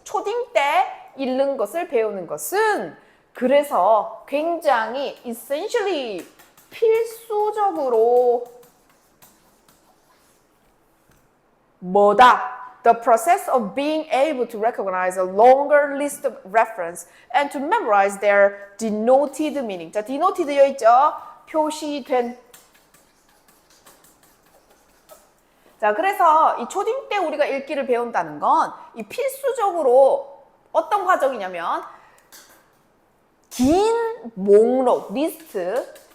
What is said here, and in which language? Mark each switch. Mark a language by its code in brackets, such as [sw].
[ko] 초딩 때 읽는 것을 배우는 것은 그래서 굉장히 essentially 필수적으로 뭐다? [en] The process of being able to recognize a longer list of reference and to memorize their denoted meaning. [ko] 자, denoted 되어 있죠? 표시된. 자, 그래서 이 초딩 때 우리가 읽기를 배운다는 건 이 필수적으로 어떤 과정이냐면 긴 목록, 리스트.